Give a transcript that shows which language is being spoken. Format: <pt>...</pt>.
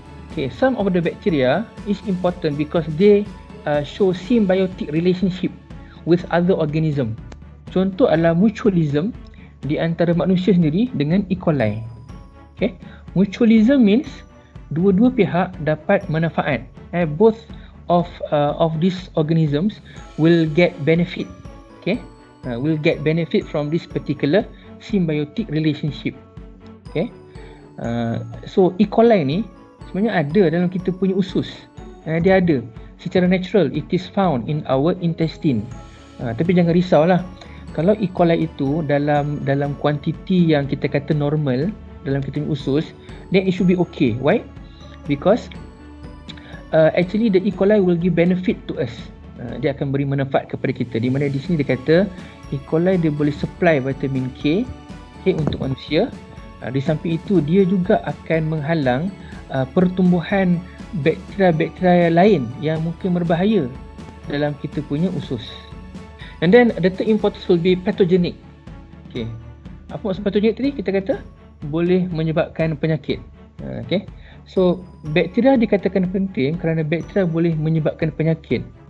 <en>Okay, some of the bacteria is important because they show symbiotic relationship with other organism.</en> <ms>Contoh adalah mutualism di antara manusia sendiri dengan E. coli.</ms> <en>Okay, mutualism means</en> <ms>dua-dua pihak dapat manfaat.</ms> <en>Both of these organisms will get benefit. Okay, will get benefit from this particular symbiotic relationship. Okay, so E.</en> <ms>coli ni sebenarnya ada dalam kita punya usus. Dia ada secara natural,</ms> <en>it is found in our intestine.</en> <ms>Tapi jangan risaulah, kalau E. coli itu dalam kuantiti yang kita kata normal dalam kita punya usus,</ms> <en>then it should be okay. Why? Because actually the E. coli will give benefit to us.</en> <ms>Dia akan beri manfaat kepada kita. Di mana di sini dia kata E. coli dia boleh supply vitamin K untuk manusia. Di samping itu dia juga akan menghalang pertumbuhan bakteria-bakteria lain yang mungkin berbahaya dalam kita punya usus.</ms> <en>And then the third importance will be pathogenic.</en> <ms>Okay, apa maksud pathogenic tadi? Kita kata boleh menyebabkan penyakit. Okay, so bakteria dikatakan penting kerana bakteria boleh menyebabkan penyakit.</ms>